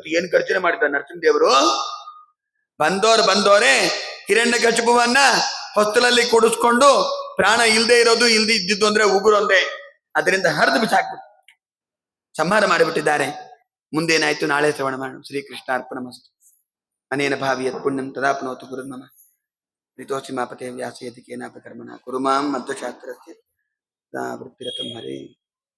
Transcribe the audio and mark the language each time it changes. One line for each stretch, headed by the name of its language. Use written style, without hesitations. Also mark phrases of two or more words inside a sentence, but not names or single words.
Kannada: ಏನ್ ಗರ್ಜನೆ ಮಾಡಿದ ನರಸಿಂಹದೇವರು! ಬಂದೋರೆ ಹಿರಣ್ಯಕಶಿಪುವನ್ನ ಹೊಸ್ತಲಲ್ಲಿ ಕೂಡಿಸ್ಕೊಂಡು, ಪ್ರಾಣ ಇಲ್ದೇ ಇರೋದು ಇಲ್ದಿ ಇದ್ದಿದ್ದು ಅಂದ್ರೆ ಉಗುರೊಂದೇ, ಅದರಿಂದ ಹರಿದು ಬಿಸಾಕ್ಬಿಟ್ಟು ಸಂಹಾರ ಮಾಡಿಬಿಟ್ಟಿದ್ದಾರೆ. ಮುಂದೇನಾಯ್ತು ನಾಳೆ ಶ್ರವಣ ಮಾಡೋಣ.
Sanskrit: ಶ್ರೀಕೃಷ್ಣ ಅರ್ಪಣಮಸ್ತು. ಅನೇನ ಭಾವಿಯತ್ ಪುಣ್ಯಂ ತದಾಪ್ನೋತು ಗುರುರ್ಮಮ. ಪ್ರೀತೋಸಿ ಮಾಪತೆ ವ್ಯಾಸಯತಿ ಕೇನಾಪ ಕರ್ಮಣ ಕುರು ಮಾಂ ಮಧ್ವಶಾಸ್ತ್ರಸ್ಯ ವೃತ್ತಿರತಂ ಹರೇ.